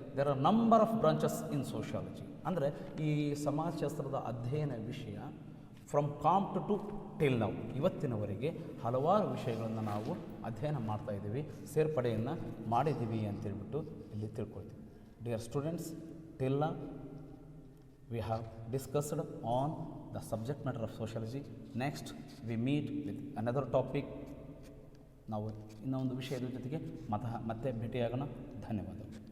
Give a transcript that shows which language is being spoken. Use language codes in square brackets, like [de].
[en] There are number of branches in sociology. [kn] ಅಂದರೆ ಈ ಸಮಾಜಶಾಸ್ತ್ರದ ಅಧ್ಯಯನ ವಿಷಯ [en] from Comte to till now, [kn] ಇವತ್ತಿನವರೆಗೆ ಹಲವಾರು ವಿಷಯಗಳನ್ನು ನಾವು ಅಧ್ಯಯನ ಮಾಡ್ತಾಯಿದ್ದೀವಿ, ಸೇರ್ಪಡೆಯನ್ನು ಮಾಡಿದ್ದೀವಿ ಅಂತೇಳ್ಬಿಟ್ಟು ಇಲ್ಲಿ ತಿಳ್ಕೊಳ್ತೀವಿ. [en] Dear students, till now we have discussed on the subject matter of sociology. Next we meet with another topic. [kn] ನಾವು ಇನ್ನೊಂದು ವಿಷಯದ ಜೊತೆಗೆ ಮತ್ತೆ ಭೇಟಿಯಾಗೋಣ. ಧನ್ಯವಾದಗಳು.